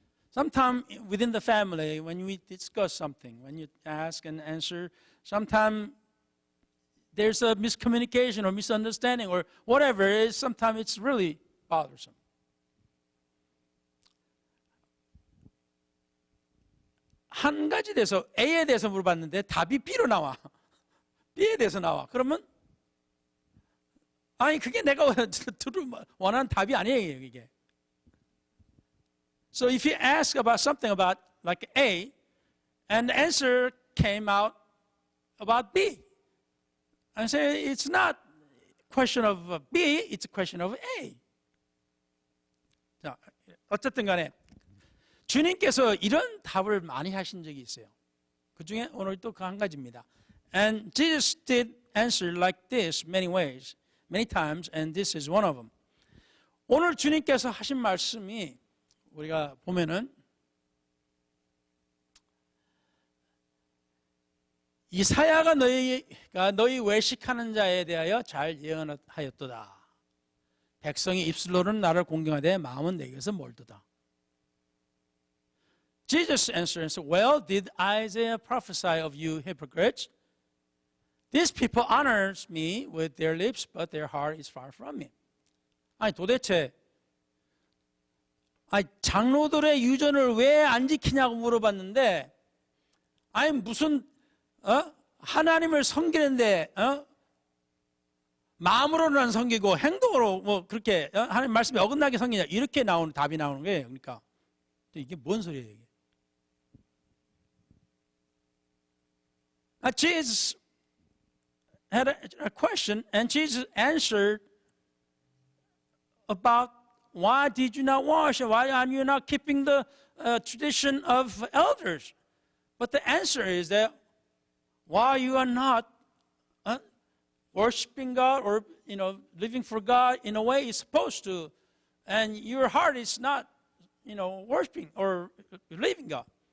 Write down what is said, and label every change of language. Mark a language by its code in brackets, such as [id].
[en] Sometimes within the family, when we discuss something, when you ask and answer, sometimes there's a miscommunication or misunderstanding or whatever it is. Sometimes it's really bothersome. [ko] 한 가지 대해서 A에 대해서 물어봤는데 답이 B로 나와. B에 대해서 나와. 그러면 아니 그게 내가 원하는 답이 아니에요 이게. [en] So if you ask about something about like A, and the answer came out about B, and say it's not a question of B, it's a question of A. [ko] 자, 어쨌든 간에 주님께서 이런 답을 많이 하신 적이 있어요. 그 중에 오늘 또 그 한 가지입니다. [en] And Jesus did answer like this many ways. many times, and this is one of them. [ko] 오늘 주님께서 하신 말씀이 우리가 보면은 이사야가 너희 외식하는 자에 대하여 잘 예언하였도다. 백성이 입술로는 나를 공경하되 마음은 내게서 멀도다. [en] Jesus answered and said, Well, did Isaiah prophesy of you hypocrites? These people honors me with their lips, but their heart is far from me. [ko] 아니 도대체 장로들의 유전을 왜 안 지키냐고 물어봤는데, 아니 무슨 하나님을 섬기는데 마음으로는 섬기고 행동으로 뭐 그렇게 하나님 말씀에 어긋나게 섬기냐, 이렇게 답이 나오는 거예요. 그러니까 이게 뭔 소리예요 이게? [en] Jesus had a question, and Jesus answered about why did you not wash, and why are you not keeping the tradition of elders? But the answer is that why you are not worshiping God or living for God in a way you're supposed to, and your heart is not worshiping or believing God.